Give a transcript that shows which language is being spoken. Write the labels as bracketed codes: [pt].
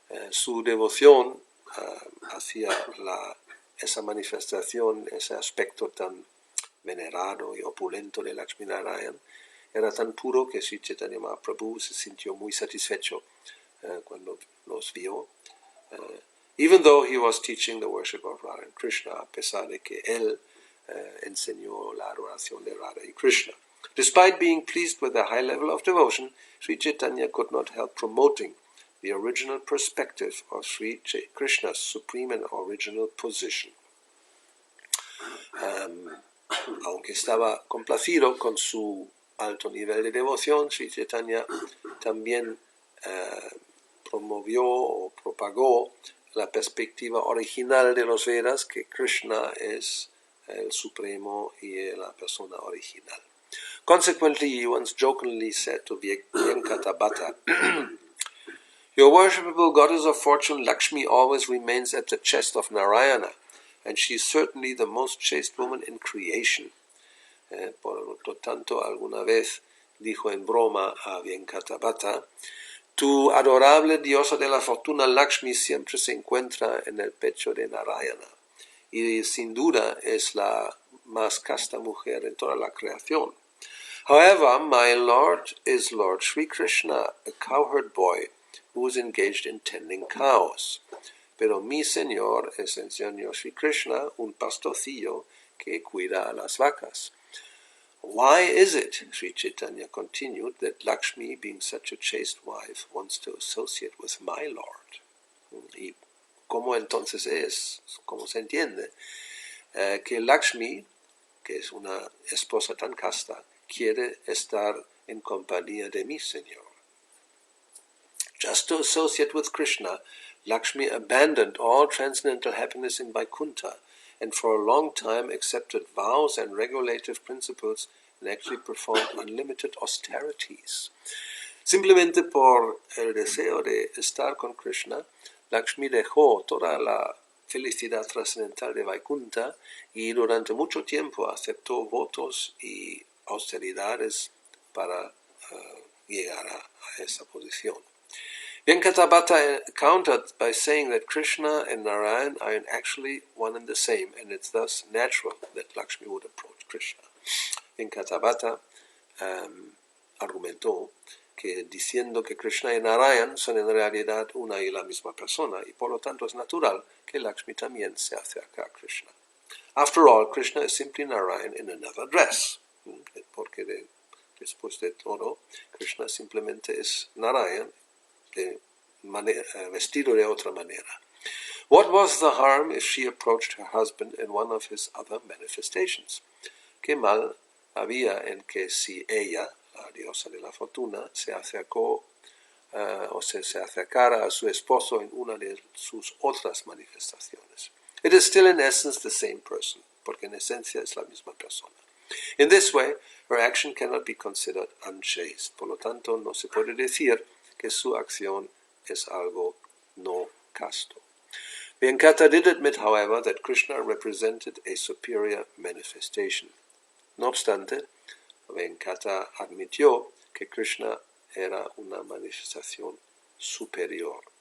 [es] Su devoción hacia esa manifestación, ese aspecto tan venerado y opulento de Lakshmi-Narayan, era tan puro que Sri Chaitanya Mahaprabhu se sintió muy satisfecho cuando los vio, [en] even though he was teaching the worship of Radha and Krishna, [es] a pesar de que él enseñó la adoración de Radha y Krishna. [en] Despite being pleased with the high level of devotion, Sri Chaitanya could not help promoting the original perspective of Sri Krishna's supreme and original position. [es] Aunque estaba complacido con su alto nivel de devoción, Sri Chaitanya también promovió o propagó la perspectiva original de los Vedas, que Krishna es el supremo y la persona original. [en] Consequently, he once jokingly said to Venkata, "Your worshipable goddess of fortune, Lakshmi, always remains at the chest of Narayana, and she is certainly the most chaste woman in creation." [es] Por lo tanto, alguna vez dijo en broma a Venkata, "Tu adorable diosa de la fortuna Lakshmi siempre se encuentra en el pecho de Narayana, y sin duda es la más casta mujer en toda la creación. [en] However, my Lord is Lord Sri Krishna, a cowherd boy who is engaged in tending cows. [es] Pero mi Señor es el Señor Sri Krishna, un pastorcillo que cuida a las vacas. [en] Why is it," Sri Chaitanya continued, "that Lakshmi, being such a chaste wife, wants to associate with my Lord?" [es] Y cómo entonces es, cómo se entiende, que Lakshmi, que es una esposa tan casta, quiere estar en compañía de mi Señor. [en] Just to associate with Krishna, Lakshmi abandoned all transcendental happiness in Vaikuntha and for a long time accepted vows and regulative principles and actually performed unlimited austerities. [es] Simplemente por el deseo de estar con Krishna, Lakshmi dejó toda la felicidad trascendental de Vaikuntha y durante mucho tiempo aceptó votos y austeridades para llegar a esa posición. [en] Venkata countered by saying that Krishna and Narayan are actually one and the same, and it's thus natural that Lakshmi would approach Krishna. [es] Venkata argumentó que diciendo que Krishna y Narayan son en realidad una y la misma persona, y por lo tanto es natural que Lakshmi también se acerque a Krishna. [en] After all, Krishna is simply Narayan in another dress, [es] porque después de todo, Krishna simplemente es Narayan vestido de otra manera. [en] What was the harm if she approached her husband in one of his other manifestations? [es] ¿Qué mal había en que si ella, la diosa de la fortuna, se acercó o se acercara a su esposo en una de sus otras manifestaciones? [en] It is still in essence the same person, [es] porque en esencia es la misma persona. [en] In this way, her action cannot be considered unchaste. [es] Por lo tanto, no se puede decir que su acción es algo no casto. [en] Venkata did admit, however, that Krishna represented a superior manifestation. [es] No obstante, Venkata admitió que Krishna era una manifestación superior.